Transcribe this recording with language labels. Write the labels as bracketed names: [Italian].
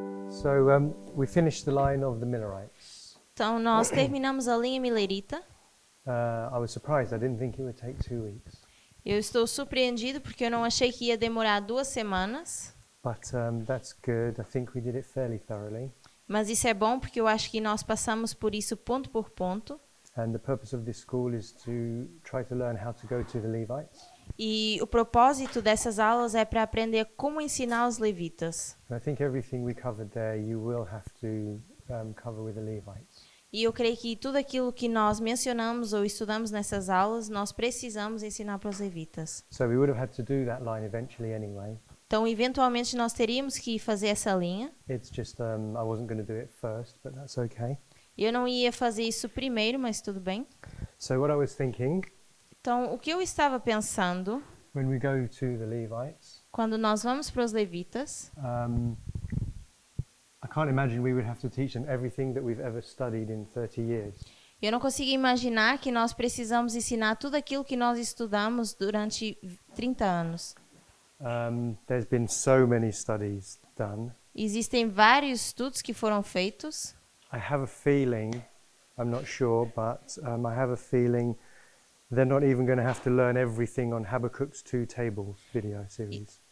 [English] So we finished the line of the Millerites. [Portuguese] Então, nós terminamos a linha milerita. [English] I was surprised. I didn't think it would take 2 weeks. [Portuguese] Eu estou surpreendido porque eu não achei que ia demorar 2 semanas. [English] But that's good. I think we did it fairly thoroughly. [Portuguese] Mas isso é bom porque eu acho que nós passamos por isso ponto por ponto. [English] And the purpose of this school is to try to learn how to go to the Levites. [Portuguese] E o propósito dessas aulas é para aprender como ensinar os levitas. [English] And I think everything we covered there you will have to cover with the Levites. [Portuguese] E eu creio que tudo aquilo que nós mencionamos ou estudamos nessas aulas, nós precisamos ensinar para os levitas. [English] So we would have had to do that line eventually anyway. [Portuguese] Então, eventualmente, nós teríamos que fazer essa linha. [English] It's just I wasn't going to do it first, but that's okay. [Portuguese] Eu não ia fazer isso primeiro, mas tudo bem. [English] So what I was thinking, [Portuguese] Então, o que eu estava pensando, [English] when we go to the Levites, [Portuguese] quando nós vamos para os levitas, [English] I can't imagine we would have to teach them everything that we've ever studied in 30 years. [Portuguese] eu não consigo imaginar que nós precisamos ensinar tudo aquilo que nós estudamos durante 30 anos. [English] There's been so many studies done. [Portuguese] Existem vários estudos que foram feitos. [English] I have a feeling, I'm not sure, but I have a feeling they're not even going to have to learn everything on Habakkuk's 2 Tables video series.